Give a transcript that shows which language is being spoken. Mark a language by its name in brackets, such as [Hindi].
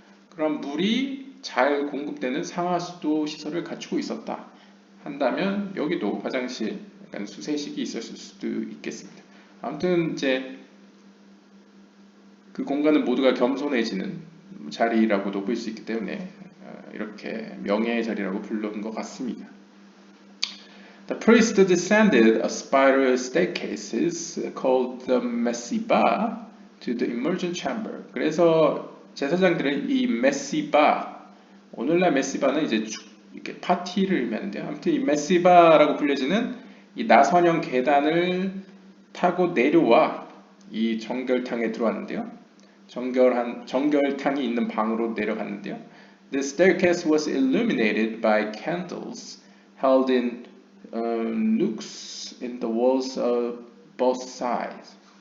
[Korean] 그럼 물이 잘 공급되는 상하수도 시설을 갖추고 있었다 한다면 여기도 화장실 약간 수세식이 있었을 수도 있겠습니다. 아무튼 이제 그 공간은 모두가 겸손해지는 자리라고도 볼 수 있기 때문에 이렇게 명예의 자리라고 부르는 것 같습니다. [English] The priest descended a spiral staircases called the mesiba to the emergent chamber. [Korean] 그래서 제사장들은 이 메시바, 오늘날 메시바는 이제 이렇게 파티를 의미하는데요. 아무튼 이 메시바라고 불려지는 이 나선형 계단을 타고 내려와 이 정결탕에 들어왔는데요. 정결탕이 있는 방으로 내려갔는데요. [English] The staircase was illuminated by candles held in nooks in the walls of both sides.